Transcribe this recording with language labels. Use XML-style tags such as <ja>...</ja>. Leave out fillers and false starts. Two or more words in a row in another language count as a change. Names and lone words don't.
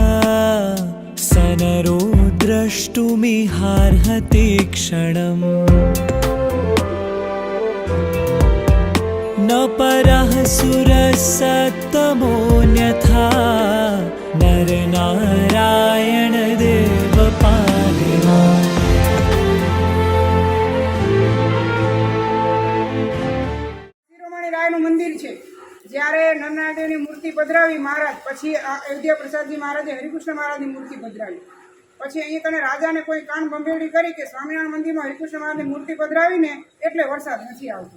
<sa>सनरो द्रष्टुमिहार्हति क्षणम् न परः सुरसत्तमोऽन्यथा नरनारायण देव पाहि माम्</sa> <gu>શિરોમણી રાયનું મંદિર છે. જ્યારે નરનારાયણની મૂર્તિ પધરાવી મહારાજ પછી અયોધ્યા પ્રસાદજી મહારાજે હરિકૃષ્ણ મહારાજની મૂર્તિ પધરાવી. પછી અહીં કને રાજાને કોઈ કાન બંભેડી કરી કે સ્વામિનારાયણ મંદિરમાં હરિકૃષ્ણ મહારાજની મૂર્તિ પધરાવીને એટલે વરસાદ નથી આવતો.</gu>